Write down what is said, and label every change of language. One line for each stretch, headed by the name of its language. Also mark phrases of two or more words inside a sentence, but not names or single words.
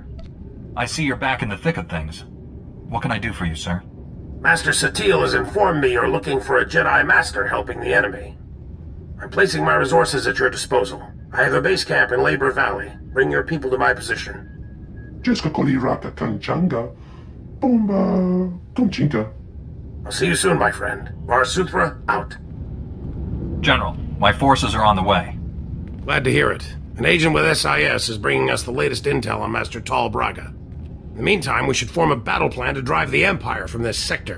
English: I see you're back in the thick of things. What can I do for you, sir? Master Satele has informed me you're looking for a Jedi Master helping the enemy. I'm placing my resources at your disposal. I have a base camp in Labor Valley. Bring your people to my position. Jiska koli rata kanjanga. Bomba tumchinka. I'll see you soon, my friend. Varsuthra, out. General, my forces are on the way. Glad to hear it. An agent with SIS is bringing us the latest intel on Master Tal Braga. In the meantime, we should form a battle plan to drive the Empire from this sector.